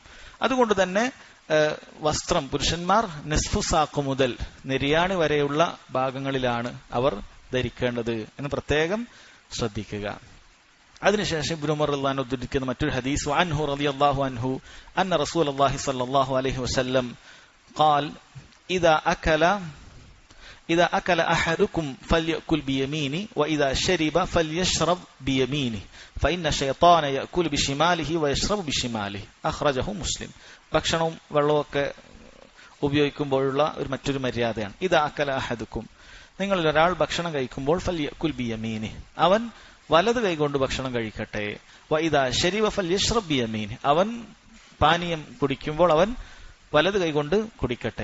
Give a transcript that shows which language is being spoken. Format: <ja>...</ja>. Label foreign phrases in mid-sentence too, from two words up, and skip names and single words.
<ml>അതുകൊണ്ട് തന്നെ വസ്ത്രം പുരുഷന്മാർ</ml> <ar>نصف الساق</ar> <ml>മുതൽ നെരിയാണി വരെയുള്ള ഭാഗങ്ങളിലാണ് അവർ ധരിക്കേണ്ടത് എന്ന് പ്രത്യേകം ശ്രദ്ധിക്കുക. അതിനുശേഷം ഇബ്നു ഉമർ</ml> <ar>رضي الله عنه</ar> <ml>ഉദ്ധരിക്കുന്ന മറ്റൊരു ഹദീസ്</ml> <ar>عنه رضي الله عنه أن رسول الله صلى الله عليه وسلم قال إذا أكل أحدكم فليأكل بيمينه وإذا شرب فليشرب بيمينه فإن الشيطان يأكل بشماله ويشرب بشماله أخرجه مسلم.</ar> <ml>ഭക്ഷണവും വെള്ളമൊക്കെ ഉപയോഗിക്കുമ്പോഴുള്ള ഒരു മറ്റൊരു മര്യാദയാണ്.</ml> <ar>إذا أكل أحدكم,</ar> <ml>നിങ്ങളിൽ ഒരാൾ ഭക്ഷണം കഴിക്കുമ്പോൾ</ml> <ar>فليأكل بيمينه,</ar> <ml>അവൻ വലത് കൈകൊണ്ട് ഭക്ഷണം കഴിക്കട്ടെ.</ml> <ar>وإذا شرب فليشرب بيمينه,</ar> <ml>അവൻ പാനീയം കുടിക്കുമ്പോൾ അവൻ വലത് കൈകൊണ്ട് കുടിക്കട്ടെ.</ml>